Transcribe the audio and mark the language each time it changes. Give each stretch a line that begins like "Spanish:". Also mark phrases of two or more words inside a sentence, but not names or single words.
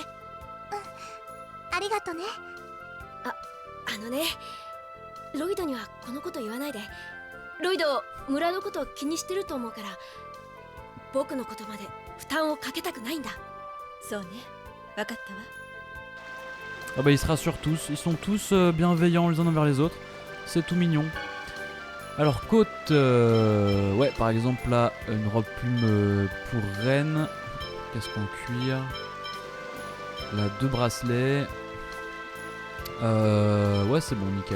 Japanese: ありがとね。あのね、ロイドにはこのこと言わないで。ロイド、村のことを気にしてると思うから、僕の言葉で負担をかけたくないんだ。そうね、分かったわ。
French: Ah bah ils se rassurent tous, ils sont tous bienveillants les uns envers les autres, c'est tout mignon. Alors côte, ouais par exemple là, une robe plume pour reine, casque en cuir, là 2 bracelets, ouais c'est bon nickel.